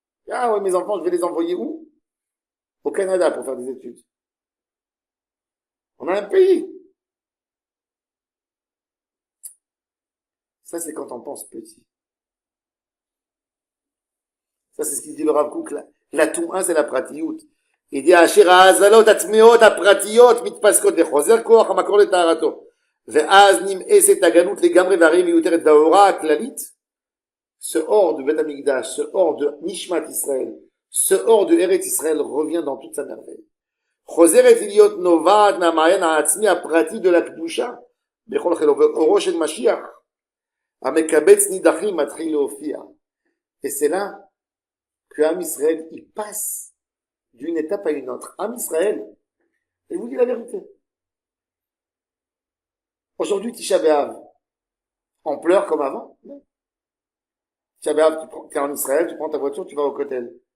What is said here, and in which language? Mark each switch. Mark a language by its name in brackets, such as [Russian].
[French] Ah ouais, mes enfants, je vais les envoyer où? Au Canada pour faire des études. On a un pays. Ça, c'est quand on pense petit. Ça, c'est ce qu'il dit le Rav Kook. La Touma, c'est la pratiout. Il dit, [Hebrew] Asher ha'azalot atmeot הפרטיות מתפסקות וחוזר כוח המקור לטהרתו. ואז נמאסת הגלות לגמרי והרי מיותרת וההוראה הכללית, [French] ce hors de Beth Amikdash, ce hors de Nishmat Israël, ce hors de Eretz Israël revient dans toute sa merveille. [Hebrew] חוזרת להיות נובעת מהמעיין העצמי הפרטי [French] de la [Hebrew] קדושה, בכל חילו, ואורו של משיח, המקבץ נידחים מתחיל להופיע. [French] Et c'est là que Am Israël, il passe d'une étape à une autre. Am Israël, je vous dis la vérité. Aujourd'hui, Tisha B'Av, on pleure comme avant. Tisha B'Av, tu es en Israël, tu prends ta voiture, tu vas au Kotel.